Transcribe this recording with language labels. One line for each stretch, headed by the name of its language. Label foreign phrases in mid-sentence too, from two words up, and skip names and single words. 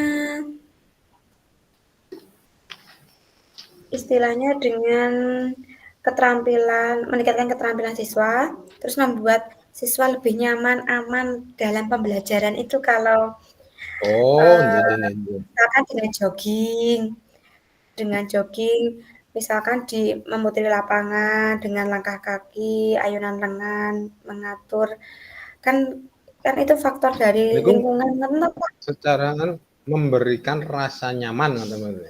Indonesian: Istilahnya dengan meningkatkan keterampilan siswa, terus membuat siswa lebih nyaman, aman dalam pembelajaran itu kalau
Javanese: Oh, nggih eh, nggih nggih.
Indonesian: misalkan dengan jogging, misalkan memutari lapangan dengan langkah kaki, ayunan lengan, mengatur, kan kan itu faktor dari
Javanese: Niku
Indonesian: lingkungan kan, Pak. secara memberikan rasa nyaman teman-teman.